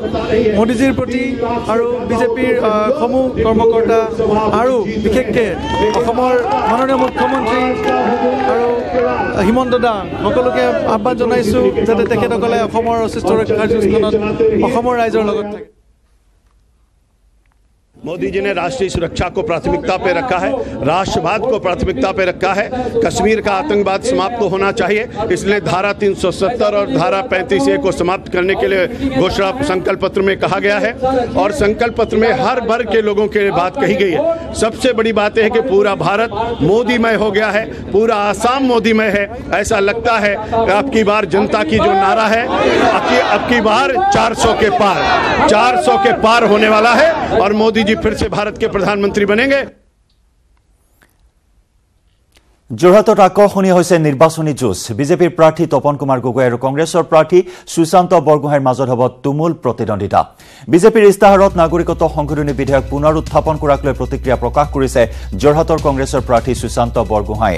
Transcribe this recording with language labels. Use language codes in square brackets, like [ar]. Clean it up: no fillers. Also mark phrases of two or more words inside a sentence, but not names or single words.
[as] মোদীজীৰ প্ৰতি আৰু বিজেপিৰ সমূহ কৰ্মকৰ্তা আৰু বিশেষকৈ অসমৰ মাননীয় মুখ্যমন্ত্ৰী আৰু হিমন্ত দা সকলোকে আহ্বান জনাইছোঁ যাতে তেখেতসকলে অসমৰ অস্তিত্ব ৰক্ষাৰ যুঁজখনত অসমৰ ৰাইজৰ লগত থাকে। [hi] मोदी जी ने राष्ट्रीय सुरक्षा को प्राथमिकता पे रखा है, राष्ट्रवाद को प्राथमिकता पे रखा है। कश्मीर का आतंकवाद समाप्त होना चाहिए, इसलिए धारा 370 और धारा 35A को समाप्त करने के लिए घोषणा संकल्प पत्र में कहा गया है और संकल्प पत्र में हर वर्ग के लोगों के बात कही गई है। सबसे बड़ी बात है कि पूरा भारत मोदीमय हो गया है, पूरा आसाम मोदीमय है। ऐसा लगता है अब की बार जनता की जो नारा है अब की बार 400 के पार होने वाला है और मोदी जी फिर से भारत के प्रधानमंत्री बनेंगे। [as] যোৰহাটত আকৰ্ষণীয় হৈছে নিৰ্বাচনী যুঁজ। বিজেপিৰ প্ৰাৰ্থী তপন কুমাৰ গগৈ আৰু কংগ্ৰেছৰ প্ৰাৰ্থী সুশান্ত বৰগোহাঁইৰ মাজত হ'ব তুমুল প্ৰতিদ্বন্দ্বিতা। বিজেপিৰ ইস্তাহাৰত নাগৰিকত্ব সংশোধনী বিধেয়ক পুনৰ উত্থাপন কৰাক লৈ প্ৰতিক্ৰিয়া প্ৰকাশ কৰিছে যোৰহাটৰ কংগ্ৰেছৰ প্ৰাৰ্থী সুশান্ত বৰগোহাঁইয়ে।